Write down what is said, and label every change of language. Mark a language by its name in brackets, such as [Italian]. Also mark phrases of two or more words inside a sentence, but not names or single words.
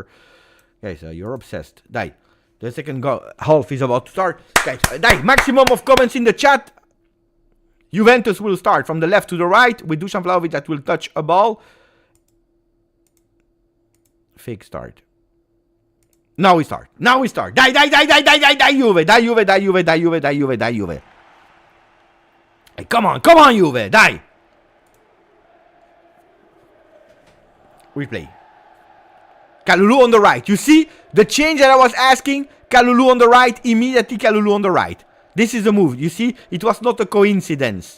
[English] Guys, you're obsessed. Die. The second half is about to start. Guys, maximum of comments in the chat. Juventus will start from the left to the right with Dusan Vlahovic that will touch a ball. Fake start. Now we start. Die, Juve. Die, Juve. Hey, come on, Juve. Die. Replay. Kalulu on the right. You see the change that I was asking? Kalulu on the right, immediately Kalulu on the right. This is the move. You see, it was not a coincidence.